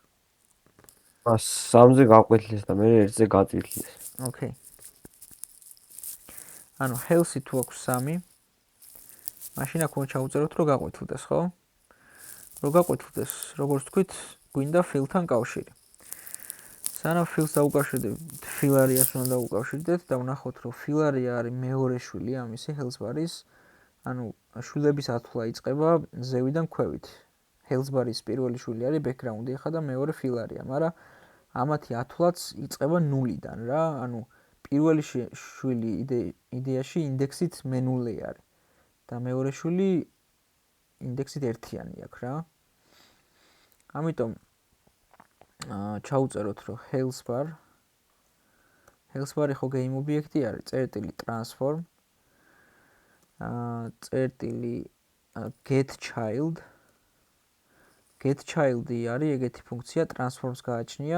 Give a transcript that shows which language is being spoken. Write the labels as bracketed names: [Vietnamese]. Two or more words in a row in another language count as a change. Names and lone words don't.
[Georgian] 3-ზე გაყვეთილს და მე 1-ზე გაწითლეს. ოკეი. ანუ health-ი თუ აქვს 3, მაშინ აქ უნდა ჩაუწეროთ რომ გაყვეთილდეს, ხო? რომ გაყვეთილდეს, როგორც თქვით, გვინდა fill-თან კავშირი. სანამ fill-ს დაუკავშირდებით, [English] fill area-ს [Georgian] უნდა დაუკავშირდეთ და ვნახოთ რომ [English] fill area [Georgian] არის მეორე შვილი ამისი [English] health bar-ის. [Georgian] ანუ შვილების ათვლა იწყება ზევიდან ქვევით. [English] health bar-ის [Georgian] პირველი შვილი არის background-ი ხა და მეორე [English] fill area, [Georgian] მაგრამ ამათი ათვლაც იწყება 0-დან რა. ანუ პირველი შვილი იდეაში ინდექსით მე0 არის და მეორე შვილი ინდექსით 1-იანი აქვს რა. ამიტომ ჩაუწეროთ რომ [English] health bar-ი [Georgian] ხო game ობიექტი არის, წერტილი transform წერტილი [English] get child-ი [Georgian] არის ეგეთი ფუნქცია transforms გააჩნია.